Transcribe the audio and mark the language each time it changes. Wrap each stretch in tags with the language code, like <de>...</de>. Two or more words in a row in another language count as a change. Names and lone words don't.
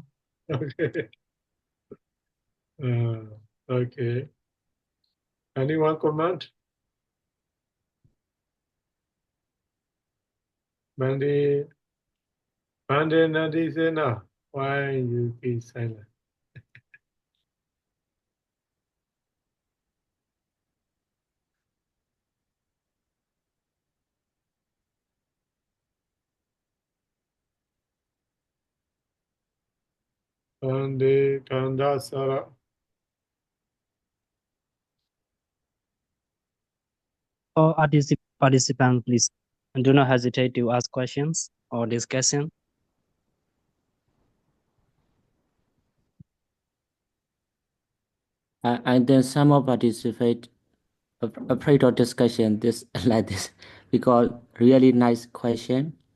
<en>Okay. Okay. Anyone comment? Bandi Nadi Sena, why you be silent? Bandi Kandasara. For participants, please do not hesitate to ask questions or discussion. And then some more participate afraid of discussion this like this because really nice question.</en>